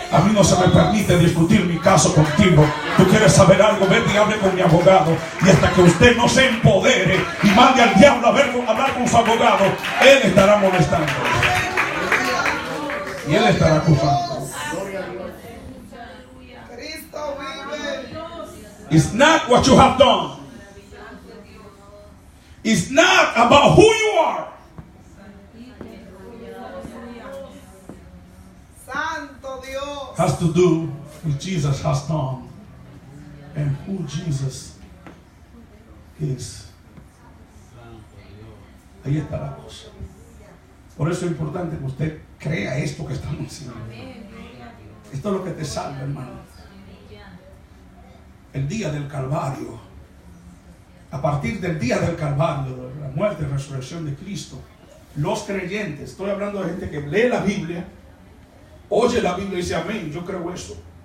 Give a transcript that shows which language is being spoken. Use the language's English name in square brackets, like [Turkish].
[Spanish] A mí no se me permite discutir mi caso contigo. Tú quieres saber algo, vete y hable con mi abogado. Y hasta que usted no se empodere y mande al diablo a hablar con su abogado, él estará molestando y él estará acusando. Cristo vive. [English] It's not what you have done. It's not about who you are. [Spanish] Santo Dios. [English] Has to do with Jesus has done and who Jesus is. [Spanish] Ahí está la cosa. Por eso es importante que usted crea esto que estamos haciendo. Esto es lo que te salva, hermano. El día del Calvario, a partir del día del Calvario, de la muerte y resurrección de Cristo, los creyentes, estoy hablando de gente que lee la Biblia, oye la Biblia y dice amén, yo creo eso.